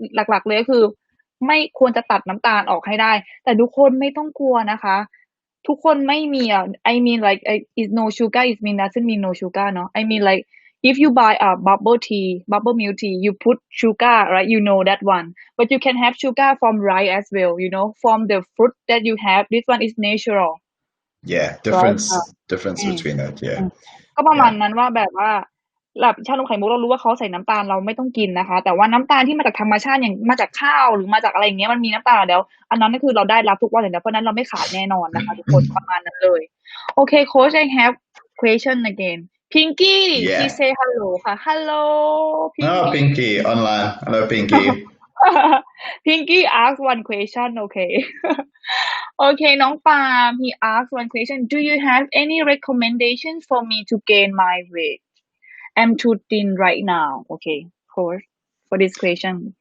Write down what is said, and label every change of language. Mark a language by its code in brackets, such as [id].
[th] หลักๆเลยก็คือไม่ควรจะตัดน้ำตาลออกให้ได้แต่ทุกคนไม่ต้องกลัวนะคะทุกคนไม่มี [en] I mean like is no sugar is mean doesn't mean no sugar เนาะ I mean like if you buy a bubble milk tea you put sugar right you know that one but you can have sugar from rice as well from the fruit that you have this one is natural yeah difference between that yeah [th] ก็ประมาณนั้นว่าแบบว่าแบบชานมไข่มุกเรารู้ว่าเขาใส่น้ำตาลเราไม่ต้องกินนะคะแต่ว่าน้ำตาลที่มาจากธรรมชาติอย่างมาจากข้าวหรือมาจากอะไรอย่างเงี้ยมันมีน้ำตาลแล้วอันนั้นก็คือเราได้รับทุกวันเลยนะเพราะนั้นเราไม่ขาดแน่นอนนะคะทุกคนประมาณนั้นเลยโอเค [en] Coach I have question again Pinky she say hello [th] ค่ะ hello [en] Pinky oh Pinky online hello Pinky Pinky ask one question okay okay น้องปาล์ม he asked one question do you have any recommendation for me to gain my weight I'm too thin right now okay coach for this question